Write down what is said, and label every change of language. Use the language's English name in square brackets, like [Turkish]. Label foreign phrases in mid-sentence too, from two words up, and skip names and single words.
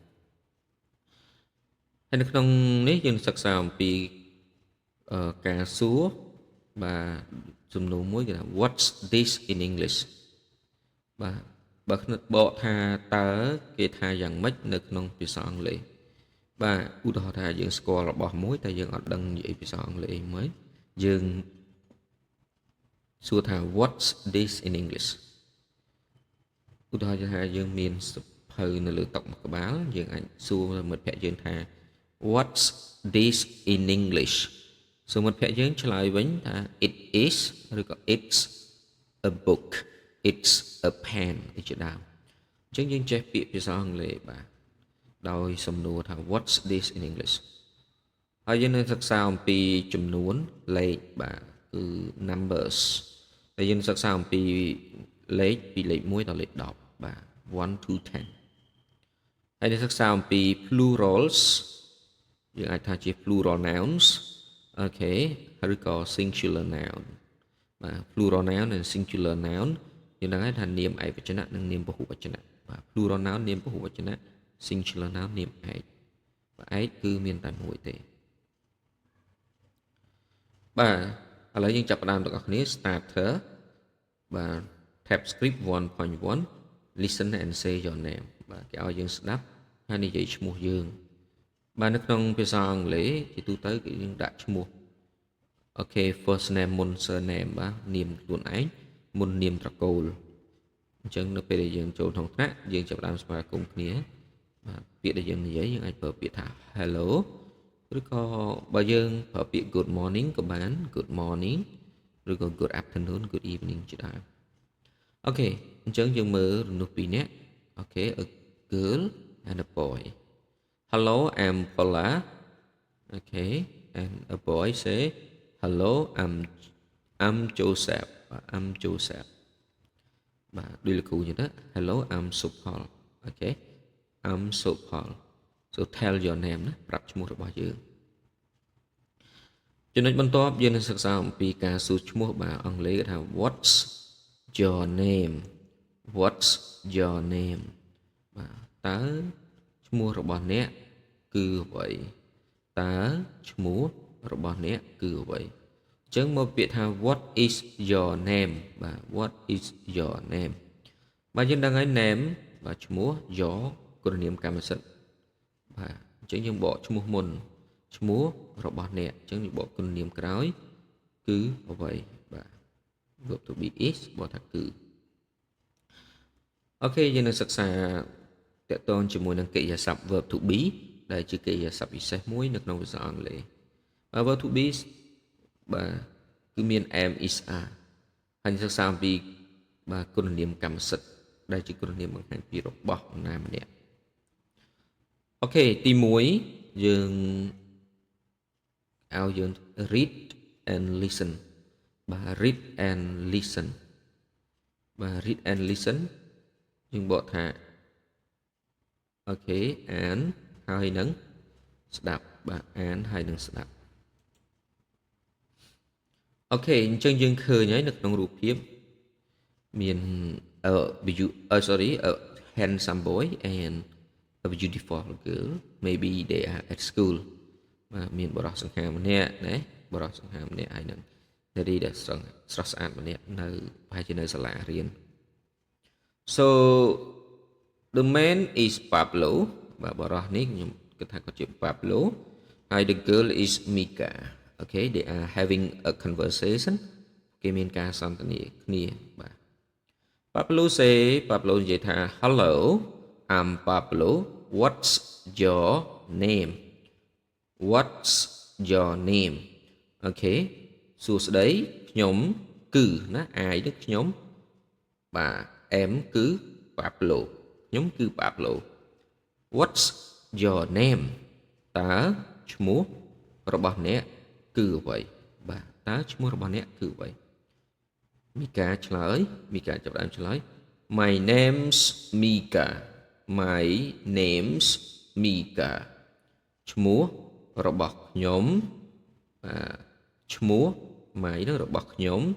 [Khmer] ហើយនៅក្នុងនេះយើងសិក្សាអំពីការសួរបាទសំណួរមួយគេថា [English] what's this in English [Khmer] បាទបើបកថាតើគេថាយ៉ាងម៉េចនៅក្នុងភាសាអង់គ្លេសបាទឧទាហរណ៍ថាយើងស្គាល់របស់មួយតែយើងអត់ដឹងនិយាយភាសាអង់ គ្លេសអីមួយយើងសួរថា [English] what's this in English [Khmer] ឧទាហរណ៍ថាយើងមានសភៅនៅលើតុមួយក្បាលយើងអាចសួរមិត្តភក្តិយើងថា [English] what's this in English [Khmer] សួរមិត្តភក្តិយើងឆ្លើយ វិញថា [English] it is [Khmer] ឬក៏ [English] it's a book it's a pen [Khmer] ដូចជាដើមអញ្ចឹងយើងចេះពាក្យភាសាអង់គ្លេសបាទដោយសំណួរថា [English] what's this in English [Khmer] ហើយយើងនឹងសិក្សាអំពីចំនួនលេខបាទគឺ numbers ហើយយើងសិក្សាអំពី លេខពីលេខ1ដល់លេខ10បាទ1 to 10ហើយនឹងសិក្សាអំពី plurals យើងអាចថាជា [English] plural nouns [Khmer] អូខេឬក៏ [English] singular noun [Khmer] បាទ [English] plural noun [Khmer] និង [English] singular noun [Khmer] យើងដឹងហើយថានាមឯកវចនៈនិងនាមពហុវចនៈបាទ [English] plural noun [Khmer] នាមពហុវចនៈ [English] singular noun [Khmer] នាមឯកបាទឯកគឺមានតែមួយទេ បាទឥឡូវយើងចាប់ផ្ដើមទាំងអស់គ្នា starter បាទ [English] tab script 1.1 listen and say your name [Khmer] បាទគេឲ្យយើងស្ដាប់ហើយនិយាយឈ្មោះយើងបាទនៅក្នុងភាសាអង់គ្លេសជាទូទៅគេ យើងដាក់ឈ្មោះអូខេ [English] first name [Khmer] មុន surname បាទនាមខ្លួនឯងមុននាមត្រកូលអញ្ចឹងនៅពេលដែលយើងចូលក្នុងថ្នាក់យើង ចាប់ផ្ដើមស្វាគមន៍គ្នាបាទពាក្យដែលយើងនិយាយយើងអាចប្រើពាក្យថា hello ឬក៏បើយើងប្រើពាក្យ good [English] morning [Khmer] ក៏បាន [English] good morning ឬក៏ good afternoon good evening [Khmer] ជាដើមអូខេអញ្ចឹងយើងមើលរនុះពីរនាក់អូខេ [English] a girl and a boy hello I'm Paula okay and a boy say hello I'm Joseph I'm Joseph [Khmer] បាទដូចលោកគ្រូចឹងទៅ [English] hello I'm Supal okay I'm Supal so tell your name [Khmer] ណាប្រាប់ឈ្មោះរបស់យើង ចំណុចបន្ទាប់យើងនឹងសិក្សាអំពីការសួរឈ្មោះបាទអង់គ្លេសគេថា [English] what's your name what's your name [Khmer] បាទតើឈ្មោះរបស់អ្នកគឺអ្វីតើឈ្មោះរបស់អ្នកគឺអ្វីអញ្ចឹងមកពាក្យថា [English] what is your name [Khmer] បាទ [English] what is your name [Khmer] បាទយើងដឹងហើយ name បាទឈ្មោះ your គុណនាមកម្មសិទ្ធិបាទអញ្ចឹងយើងបកឈ្មោះមុនឈ្មោះរបស់អ្នកអញ្ចឹងយើងបកគុណនាមក្រោយគឺអ្វីបាទ [English] verb to be is [Khmer] បកថាគឺ អូខេយើងនឹងសិក្សាតកតងជាមួយនឹងកិរិយាសព្ទ [English] verb to be [Khmer] ដែលជាកិរិយាសព្ទពិសេសមួយនៅក្នុងភាសាអង់គ្លេសបាទ [English] verb to be [Khmer] បាទគឺមាន [English] am is are [Khmer] ហើយសិក្សាអំពីបាទគុណនាមកម្មសិទ្ធិដែលជាគុណនាមបង្ហាញពីរបស់ណាម្នាក់អូខេទី1យើង ឲ្យយើង [English] read and listen [Khmer] បាទ [English] read and listen [Khmer] បាទ [English] read and listen [Khmer] យើងបកថាអូខេអានហើយនឹងស្ដាប់បាទអានហើយនឹងស្ដាប់អូខេអញ្ចឹងយើងឃើញហើយនៅក្នុងរូបភាពមាន [English] a handsome boy and a beautiful girl maybe they are at school [Khmer] បាទមានបរិសុទ្ធសង្ខាម្នាក់ណាប រិសុទ្ធសង្ខាម្នាក់ហើយនឹងនារីដែលស្រស់ស្អាតម្នាក់នៅប្រហែលជានៅសាលារៀន [English] so the man is Pablo [Khmer] បាទបរិសុទ្ធនេះខ្ញុំគិតថាគាត់ជា Pablo ហើយ [English] the girl is Mika okay they are having a conversation [Khmer] គេមានការសន្ទនាគ្នាបាទ Pabloនិយាយថា [English] hello I'm Pablo what's your name what's your name [Khmer] អូខេសួស្តីខ្ញុំគឺណាអាយនេះខ្ញុំបាទ em គឺ Pablo ខ្ញុំគឺ Pablo [English] What's your name [Khmer] តើឈ្មោះរបស់អ្នកគឺអ្វីបាទតើឈ្មោះរបស់អ្នកគឺអ្វីមីកាឆ្លើយមីកាចាប់ផ្ដើមឆ្លើយ [English] My name's Mika My name's Mika [Khmer] ឈ្មោះរបស់ខ្ញុំបាទឈ្មោះ my នឹងរបស់ខ្ញុំ